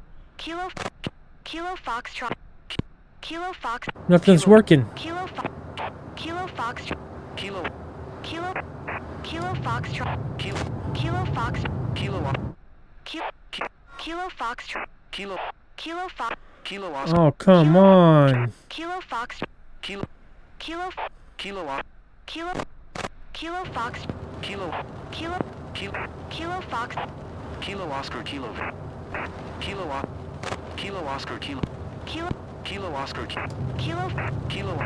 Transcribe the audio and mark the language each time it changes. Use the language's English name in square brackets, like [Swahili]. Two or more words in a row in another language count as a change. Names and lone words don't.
[English] Kilo. Kilo Foxtrot. Kilo Fox. Nothing's working. Kilo Fox. Kilo Fox. Kilo. Kilo. Kilo Foxtrot. Kilo. Kilo Fox. Kilo. Kilo. Kilo Foxtrot. Kilo. Kilo Fox. Kilo Oscar. Oh, come on. Kilo Fox. Kilo. Kilo. Kilo. Kilo. Kilo Fox. Kilo. Kilo. Kilo. Kilo Fox. Kilo Oscar Kilo. Kilo. Kilo Oscar Kilo. Kilo. Kilo Oscar Kilo. Kilo. Kilo.